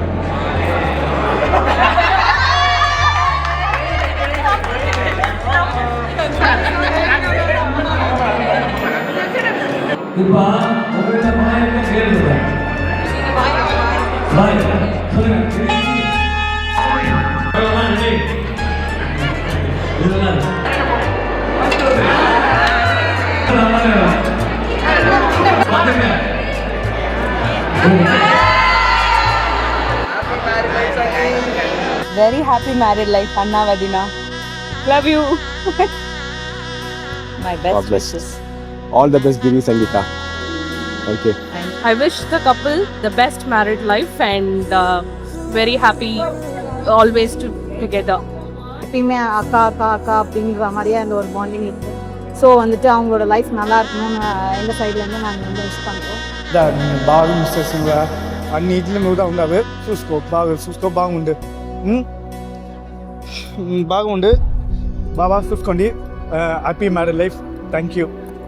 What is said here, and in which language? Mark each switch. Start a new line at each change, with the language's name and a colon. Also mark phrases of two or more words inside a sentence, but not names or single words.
Tamil: இப்ப உங்கள்கிட்ட மாயத்தை கேள்விப்படுறேன். பாய் சொல்லுங்க. இதெல்லாம்
English: very happy married life,
Telugu: అన్న వదిన.
English: Love you. My God best bless. wishes. All the best, Giri Sangeeta. Thank you. I wish the couple the best married life and very happy always together.
Tamil: எப்பயுமே அக்கா அக்கா அக்கா அப்படிங்கிற மாதிரியே அந்த ஒரு பாண்டிங் இருக்குது. ஸோ வந்துட்டு அவங்களோட லைஃப் நல்லா இருக்கணும்னு எங்கள் சைட்லேருந்து నాங்கள் வந்து விஷ் பண்ணுறோம்.
Telugu: బాగా మిస్టేక్గా అన్నిటిలో కూడా ఉండవు. చూసుకో బాగుండు. బాగుండు బాగా చూసుకోండి.
English: Happy marriage life. Thank you.